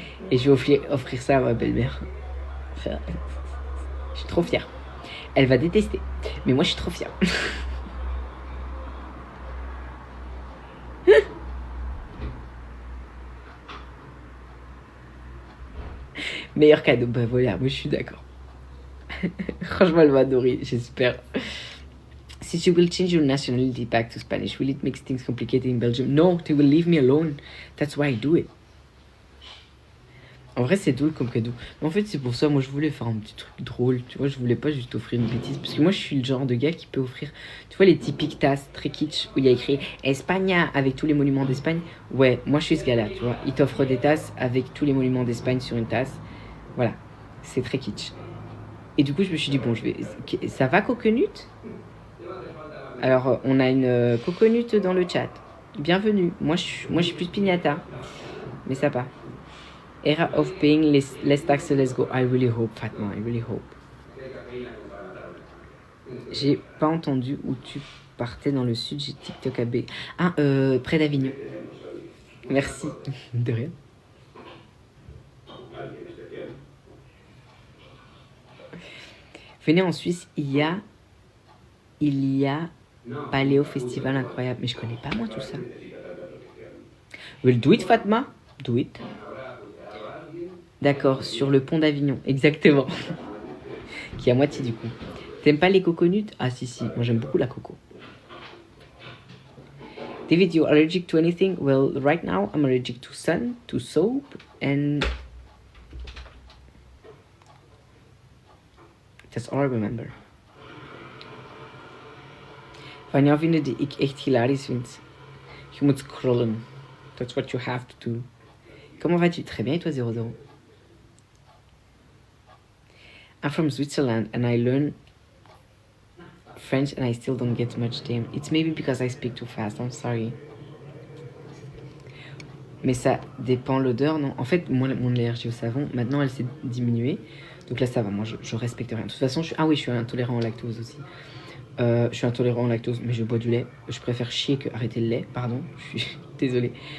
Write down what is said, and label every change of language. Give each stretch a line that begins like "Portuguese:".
French: Et je vais offrir ça à ma belle-mère. Enfin, je suis trop fière. Elle va détester. Mais moi, je suis trop fière. Meilleur cadeau. Bah voilà, moi, je suis d'accord. Franchement, elle va adorer, j'espère.
English: Since you will change your nationality back to Spanish, will it make things complicated in Belgium? No, they will leave me alone. That's why I do it.
French: En vrai, c'est drôle comme cadeau. Mais en fait, c'est pour ça, moi, je voulais faire un petit truc drôle. Tu vois, je voulais pas juste offrir une bêtise. Parce que moi, je suis le genre de gars qui peut offrir, tu vois, les typiques tasses très kitsch où il y a écrit España avec tous les monuments d'Espagne. Ouais, moi, je suis ce gars-là, tu vois. Il t'offre des tasses avec tous les monuments d'Espagne sur une tasse. Voilà, c'est très kitsch. Et du coup, je me suis dit, bon, ça va, Coconut? Alors, on a une Coconut dans le chat. Bienvenue. Moi, je suis plus pignata. Mais ça va.
English: Era of paying less taxes, let's go. I really hope, Fatma, I really hope.
French: J'ai pas entendu où tu partais dans le sud, j'ai TikTok à B. Ah, près d'Avignon. Merci. De rien. Venez en Suisse, il y a Paléo Festival incroyable. Mais je connais pas moi tout ça.
English: Well, do it, Fatma. Do it.
French: D'accord, sur le pont d'Avignon, exactement. Qui est à moitié du coup. T'aimes pas les coconuts? Ah si, moi j'aime beaucoup la coco.
English: David, you're allergic to anything? Well, right now I'm allergic to sun, to soap, and that's all I remember.
Dutch: Wanneer vinden die ik echt hilarisch vind? Je moet scrollen.
English: That's what you have to do.
French: Comment vas-tu? Très bien, et toi, 00?
English: I'm from Switzerland and I learn French and I still don't get much damn. It's maybe because I speak too fast, I'm sorry.
French: Mais ça dépend l'odeur, non? En fait, moi, mon allergie au savon, maintenant, elle s'est diminuée. Donc là, ça va, moi, je respecte rien. De toute façon, ah oui, je suis intolérant au lactose aussi. Je suis intolérant au lactose, mais je bois du lait. Je préfère chier que arrêter le lait, pardon. Je suis désolée.